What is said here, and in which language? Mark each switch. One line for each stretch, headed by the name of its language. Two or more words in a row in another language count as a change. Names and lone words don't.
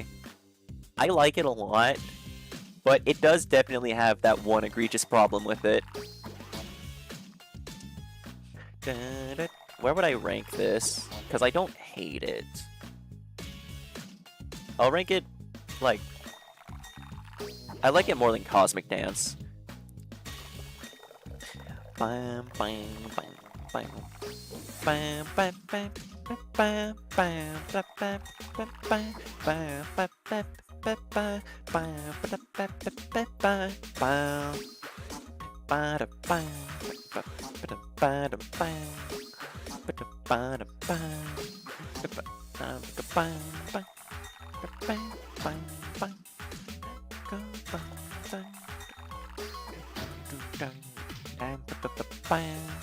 English: I like it a lot, but it does definitely have that one egregious problem with it. Where would I rank this? because I don't hate it. I'll rank it, like... I like it more than Cosmic Dance. Bam, bam, bam, bam. Bam, bam, bam, bam, bam, bam, bam, bam, bam, bam, bam, bam, bam, bam, bam, bam, bada bam, bada bada bam, bada bada bam, bada bam, bam, bam, bam, bam, go bam, bam, do dang, dang, bada bam,